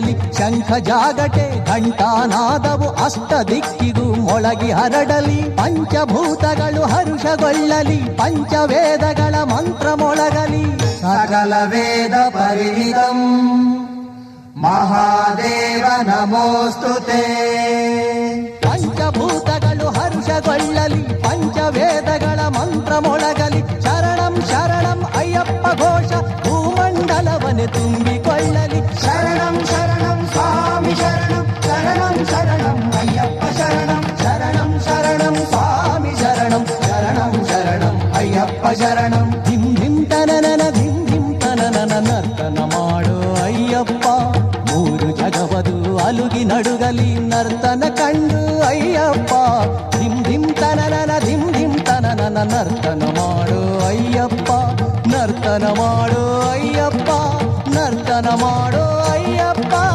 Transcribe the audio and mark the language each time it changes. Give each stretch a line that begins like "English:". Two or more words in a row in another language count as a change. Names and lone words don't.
Kannada: ಬೆಳೆಯಲಿ ಶಂಖ ಜಾಗಟೆ ಘಂಟಾನಾದವು ಅಷ್ಟ ದಿಕ್ಕಿಗೂ ಮೊಳಗಿ ಹರಡಲಿ ಪಂಚಭೂತಗಳು ಹರುಷಗೊಳ್ಳಲಿ ಪಂಚವೇದಗಳ ಮಂತ್ರ ಮೊಳಗಲಿ
Sanskrit: ಸಕಲ ವೇದ ಪರಿಣಿತಂ ಮಹಾದೇವ ನಮೋಸ್ತುತೇ
Kannada: ಪಂಚಭೂತಗಳು ಹರುಷಗೊಳ್ಳಲಿ ಪಂಚವೇದಗಳ ಮಂತ್ರ ಮೊಳಗಲಿ ಶರಣಂ ಶರಣಂ ಅಯ್ಯಪ್ಪ ಘೋಷ ಭೂಮಂಡಲವನೆ ತುಂಬಿಕೊಳ್ಳಲಿ ಶರಣಂ ಶರಣಂ ಸ್ವಾಮಿ ಶರಣಂ ಶರಣಂ ಶರಣಂ ಅಯ್ಯಪ್ಪ ಶರಣಂ ಶರಣಂ ಶರಣಂ ಸ್ವಾಮಿ ಶರಣಂ ಶರಣಂ ಶರಣಂ ಅಯ್ಯಪ್ಪ ಶರಣಂ ಧಿಂ ಧಿಂ ತನನನ ಧಿಂ ಧಿಂ ತನನನ ನರ್ತನ ಮಾಡೋ ಅಯ್ಯಪ್ಪ ಮೂರು ಜಗವದು ಅಲುಗಿ ನಡುಗಲಿ ನರ್ತನ ಕಂಡು ಅಯ್ಯಪ್ಪ ಧಿಂ ಧಿಂ ತನನನ ಧಿಂ ಧಿಂ ತನನನ ನರ್ತನ ಮಾಡೋ ಅಯ್ಯಪ್ಪ ನರ್ತನ ಮಾಡೋ ಅಯ್ಯಪ್ಪ ನರ್ತನ ಮಾಡೋ ಅಯ್ಯಪ್ಪ